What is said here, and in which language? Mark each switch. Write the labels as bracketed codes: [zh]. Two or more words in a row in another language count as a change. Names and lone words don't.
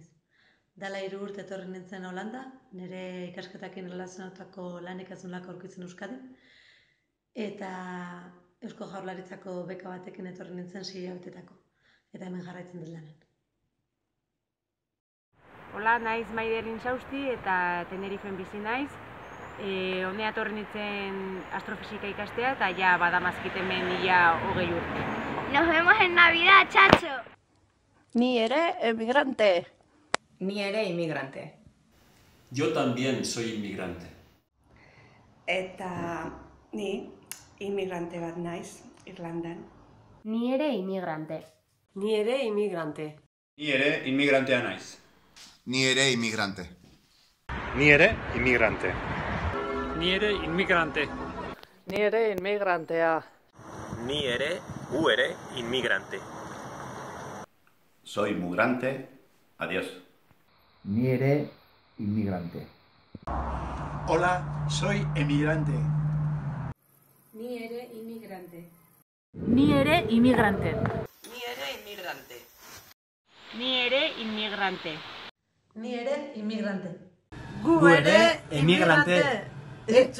[eu] Dala 3 urte etorri nintzen Holanda, nire ikasketakin erlazionatutako lanik ez nolako aurkitzen Euskadin, eta Eusko Jaurlaritzako beka batekin etorri nintzen 6 hilabetetako, eta hemen jarraitzen dut lanen. Hola, naiz Maider Insausti eta Tenerifen bizi naiz. Honea etorri nintzen astrofisika ikastea eta ja badamazkit hemen ia 20 urte. [es] Nos vemos en Navidad, chacho! [eu] Ni ere emigrante. Ni ere inmigrante. [es] Yo también soy inmigrante. [eu] Eta ni inmigrante bat naiz, Irlandan. Ni ere inmigrante. Ni ere inmigrante. Ni ere inmigrantea naiz. Ni ere inmigrante. Ni ere inmigrante. Ni ere inmigrante. Ni ere inmigrantea. Ni ere, gu ere, inmigrante. [es] Soy migrante. Adiós. [eu] Ni ere inmigrante. [es] Hola, soy emigrante. [eu] Ni ere inmigrante. Ni ere inmigrante. Ni ere inmigrante. Ni ere inmigrante. Ni ere inmigrante. Gu ere emigrante.